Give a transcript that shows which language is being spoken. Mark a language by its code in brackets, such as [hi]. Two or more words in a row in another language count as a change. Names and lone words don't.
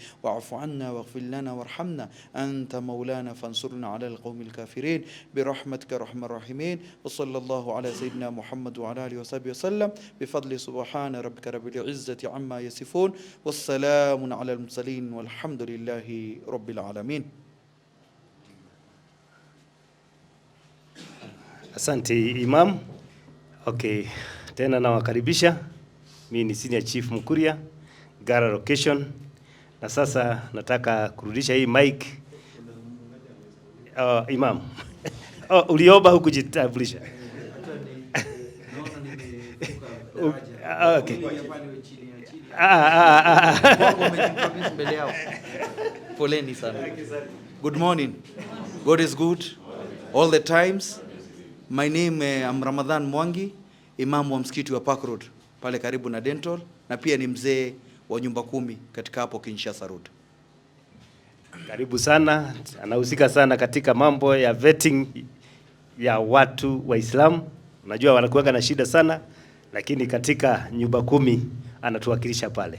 [ar] واعف عنا واغفر لنا وارحمنا أنت مولانا فانصرنا على القوم الكافرين برحمتك أرحم الراحمين. وصلى الله على سيدنا محمد وعلى آله وصحبه وسلم بفضل سبحان ربك رب العزة عما يصفون والسلام على المرسلين والحمد لله رب العالمين. [sw] Asante Imam. Okay, tena nawakaribisha. Mimi ni [en] Senior Chief [sw] Mkuria, Gara Location. Na sasa nataka kurudisha hii mic. Imam. Uliomba hukujitambulisha. Okay. Poleni sana. [en] Good morning. God is good all the times. My name I'm [sw] Ramadhan Mwangi, Imam wa msikiti wa Park Road pale karibu na Dental, na pia ni mzee wa nyumba 10 katika hapo Kinshasa Road. Karibu sana. Anahusika sana katika mambo ya vetting ya watu Waislamu. Unajua wanakuwa na shida sana, lakini katika nyumba 10 anatuwakilisha pale.